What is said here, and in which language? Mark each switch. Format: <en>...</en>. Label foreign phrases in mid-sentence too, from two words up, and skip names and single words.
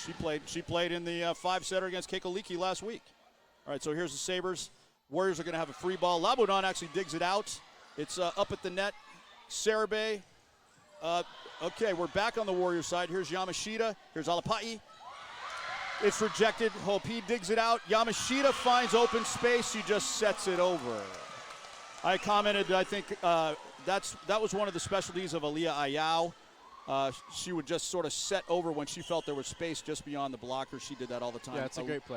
<en>She played in the 5-setter against Kekaliki last week. All right, so here's the Sabres. Warriors are going to have a free ball. Labuanan actually digs it out. It's up at the net. Sarabe. Okay, we're back on the Warriors side. Here's Yamashita. Here's Alapaʻi. It's rejected. Hoʻopiʻi digs it out. Yamashita finds open space. She just sets it over. I commented, I think that was one of the specialties of Aliyah Ayau. She would just sort of set over when she felt there was space just beyond the blocker. She did that all the time. Yeah, it's a great play.</en>